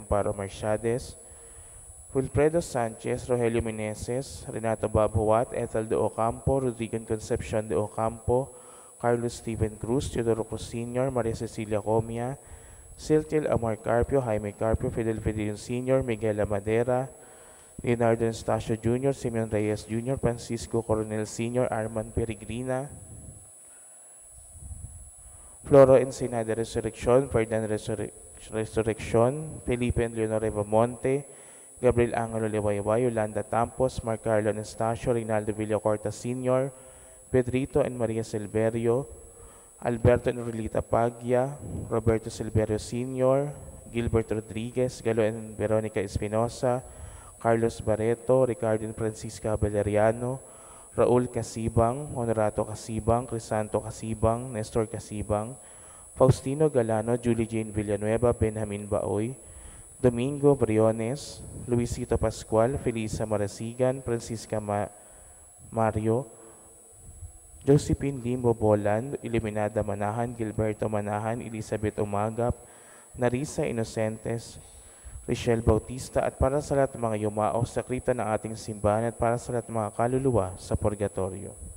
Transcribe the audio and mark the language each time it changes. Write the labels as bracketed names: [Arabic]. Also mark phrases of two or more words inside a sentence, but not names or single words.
[Filipino] Amparo Mercedes, Wilfredo Sanchez, Rogelio Meneses, Renato Babuat, Ethel de Ocampo, Rodrigo Concepcion de Ocampo, Carlos Steven Cruz, Teodoro Cruz Sr., Maria Cecilia Comia, Siltil Amar Carpio, Jaime Carpio, Fidel Fidel Sr., Miguel Amadera, Leonardo Anastasio Jr., Simeon Reyes Jr., Francisco Coronel Sr., Arman Peregrina, Floro Ensenada Resurrection, Ferdinand Resurrection, Felipe and Leonor Revamonte, Gabriel Angelo Liwayway, Yolanda Tampos, Mark Carlo Anastasio, Reynaldo Villacorta Sr., Pedrito and Maria Silverio, Alberto and Rolita Paglia, Roberto Silverio Sr., Gilbert Rodriguez, Galo and Veronica Espinosa, Carlos Barreto, Ricardo and Francisca Valeriano, Raul Casibang, Honorato Casibang, Crisanto Casibang, Nestor Casibang, Faustino Galano, Julie Jane Villanueva, Benjamin Baoy, Domingo Briones, Luisito Pascual, Felisa Marasigan, Francisca Mario, Josephine Limbo Boland, Iluminada Manahan, Gilberto Manahan, Elizabeth Umagap, Narisa Inocentes, Richelle Bautista, at para sa lahat ng mga yumao sa kripta ng ating simbahan at para sa lahat ng mga kaluluwa sa purgatorio.